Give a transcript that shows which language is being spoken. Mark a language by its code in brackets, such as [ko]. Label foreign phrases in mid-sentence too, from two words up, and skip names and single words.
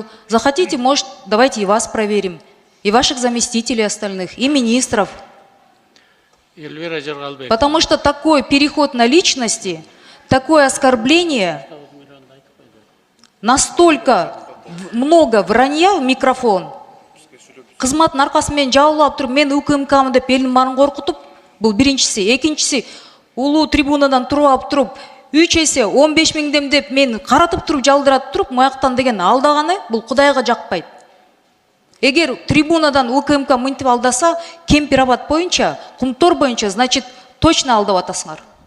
[ru] Захотите, может, давайте и вас проверим, и ваших заместителей остальных, и министров. Эльвира Жыргалбек. Потому что такой переход на личности, такое оскорбление, настолько много вранья в микрофон. [ky] Кызматтын аркасымен жабылып туруп, мен УКМКмын деп элдин баарын коркутуп, бул биринчиси. Экинчиси, улуу трибунадан туруп туруп, 3 эсе 15 миңдем деп мен каратып туруп, жалдыратып туруп, маяктан деген алдаганы, бул Кудайга жакпайт. Эгер трибунадан УКМК мынтип алдаса, Кемпир-Абад боюнча, Кумтор боюнча, [ru] значит, точно [ky] алдап атасыңар.